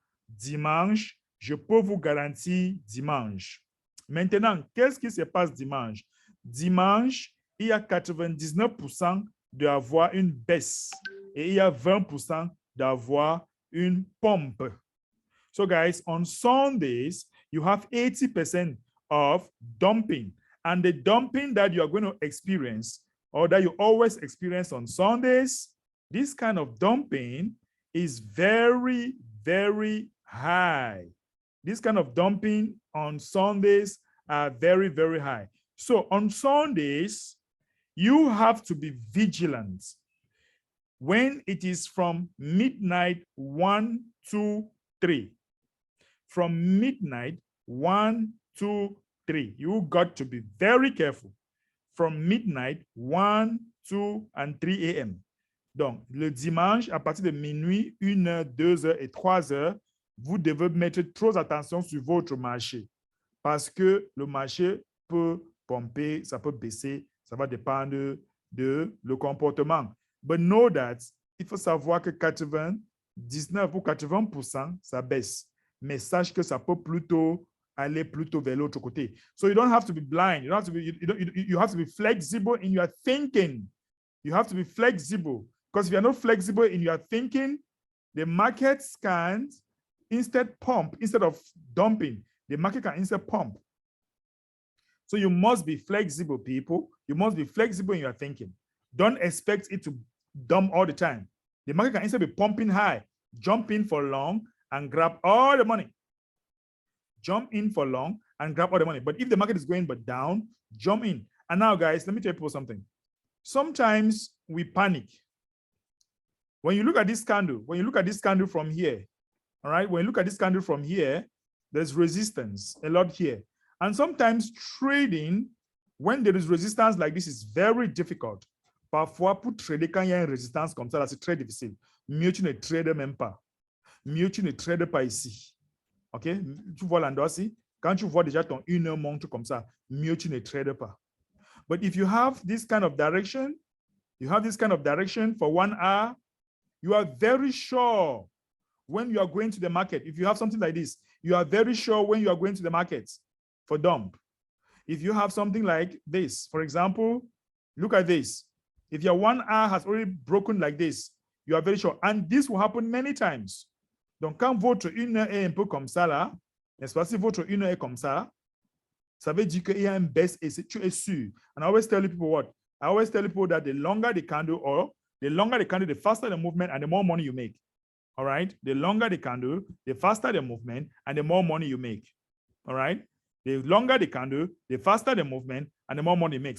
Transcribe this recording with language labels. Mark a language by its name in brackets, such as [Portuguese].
[French] Dimanche, je peux vous garantir dimanche. Maintenant, qu'est-ce qui se passe dimanche? Dimanche, il y a 99% d'avoir une baisse et il y a 20% d'avoir une pompe. [English] So guys, on Sundays, you have 80% of dumping. And the dumping that you are going to experience or that you always experience on Sundays, this kind of dumping is very, very high. This kind of dumping on Sundays are very, very high. So on Sundays, You have to be vigilant when it is from midnight 1, 2, 3. From midnight 1, 2, 3. You got to be very careful. From midnight 1, 2, and 3 a.m. [French] Donc, le dimanche, à partir de minuit, 1 heure, 2 heures et 3 heures, vous devez mettre trop attention sur votre marché parce que le marché peut pomper, ça peut baisser, ça va dépendre de le comportement. [English] But know that, [French] il faut savoir que 99 ou 80%, ça baisse. Mais sache que ça peut plutôt aller plutôt vers l'autre côté. [English] So you don't have to be blind. You have to be flexible in your thinking. You have to be flexible. Because if you're not flexible in your thinking, the market can instead pump, instead of dumping, the market can instead pump. So you must be flexible, people. You must be flexible in your thinking. Don't expect it to dump all the time. The market can instead be pumping high, jump in for long and grab all the money. Jump in for long and grab all the money. But if the market is going but down, jump in. And now, guys, let me tell people something. Sometimes we panic. When you look at this candle, from here, all right, when you look at this candle from here, there's resistance a lot here. And sometimes trading, when there is resistance like this, is very difficult. [French] Parfois, pour trader, quand il y a une résistance comme ça, c'est très difficile. Mieux tu ne trades même pas. Mieux tu ne trades pas ici. OK? Tu vois l'endroit ici? Quand tu vois déjà ton 1 heure montre comme ça, mieux tu ne trades pas. [English] But if you have this kind of direction, for 1 hour, you are very sure when you are going to the market. If you have something like this, you are very sure when you are going to the market for dump. If you have something like this, for example, look at this. If your 1 hour has already broken like this, you are very sure. And this will happen many times. [French] Donc, quand votre 1 heure est un peu comme ça, là, n'est-ce pas, si votre 1 heure est comme ça, ça veut dire qu'il y a un baisse et tu es sûr. [English] And I always tell people what? I always tell people that the longer the candle, the faster the movement and the more money you make. All right? The longer the candle, the faster the movement and the more money you make. All right? The longer the candle, the faster the movement and the more money you make.